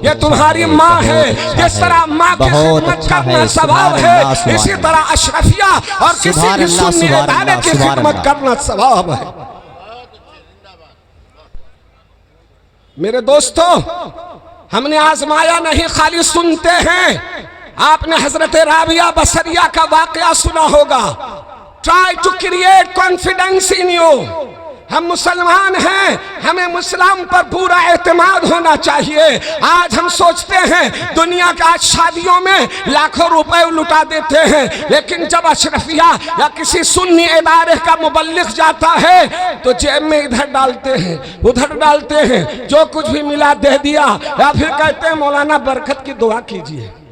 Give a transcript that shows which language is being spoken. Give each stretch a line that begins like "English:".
Urdu: یہ تمہاری ماں ہے, جس طرح ماں کی خدمت کرنا ثواب ہے اسی طرح اشرفیہ اور کسی بھی سنی ادارے کی خدمت کرنا ثواب ہے. میرے دوستو, ہم نے آزمایا نہیں, خالی سنتے ہیں. آپ نے حضرت رابعہ بصریہ کا واقعہ سنا ہوگا.
English: Try to create confidence in you.
Urdu: ہم مسلمان ہیں, ہمیں مسلم پر پورا اعتماد ہونا چاہیے. آج ہم سوچتے ہیں دنیا کے آج شادیوں میں لاکھوں روپے لٹا دیتے ہیں, لیکن جب اشرفیہ یا کسی سنی ادارے کا مبلغ جاتا ہے تو جیب میں ادھر ڈالتے ہیں ادھر ڈالتے ہیں, جو کچھ بھی ملا دے دیا, یا پھر کہتے ہیں مولانا برکت کی دعا کیجئے.